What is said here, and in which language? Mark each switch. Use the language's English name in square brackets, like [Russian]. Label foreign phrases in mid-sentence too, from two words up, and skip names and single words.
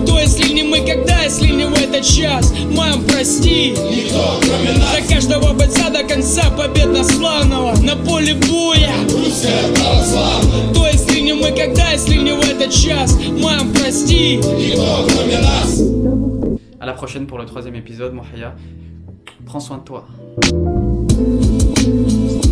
[Russian] То если не мы, когда, если не в этот час, мам, прости, никто кроме нас. За каждого бойца до конца победославного. На поле боя, русская православная. То если не мы, когда, если не в этот час, мам, прости, никто кроме нас. [French] À la prochaine pour le 3e épisode, Mohaya. Prends soin de toi.